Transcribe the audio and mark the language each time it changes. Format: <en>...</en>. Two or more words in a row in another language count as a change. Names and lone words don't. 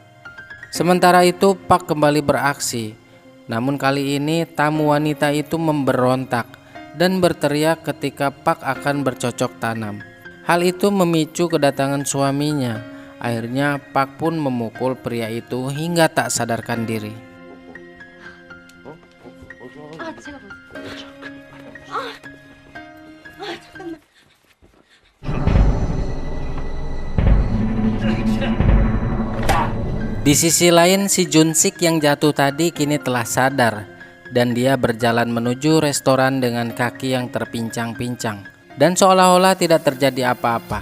<id>Sementara itu Pak kembali beraksi. Namun kali ini tamu wanita itu memberontak dan berteriak ketika Pak akan bercocok tanam. Hal itu memicu kedatangan suaminya. Akhirnya Pak pun memukul pria itu hingga tak sadarkan diri.</id> <ko>아, 제가 봤어요. 잠깐만.</ko> <id>Di sisi lain, si Junsik yang jatuh tadi kini telah sadar dan dia berjalan menuju restoran dengan kaki yang terpincang-pincang dan seolah-olah tidak terjadi apa-apa.</id>